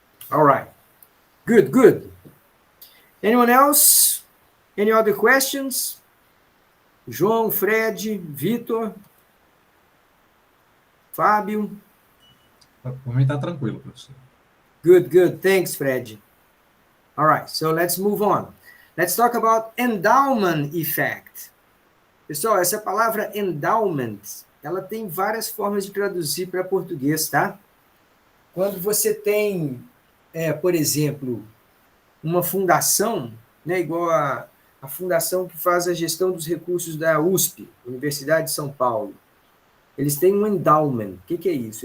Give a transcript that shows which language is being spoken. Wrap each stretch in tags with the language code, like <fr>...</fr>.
<en>All right. Good, good. Anyone else? Any other questions? João, Fred, Vitor, Fábio?</en> <pt>Por mim está tranquilo, professor.</pt> <en>Good, good. Thanks, Fred. All right, so let's move on. Let's talk about endowment effect.</en> <pt>Pessoal, essa palavra endowment, ela tem várias formas de traduzir para português, tá? Quando você tem, por exemplo, uma fundação, né, igual a fundação que faz a gestão dos recursos da USP, Universidade de São Paulo, eles têm um endowment. O que é isso?</pt>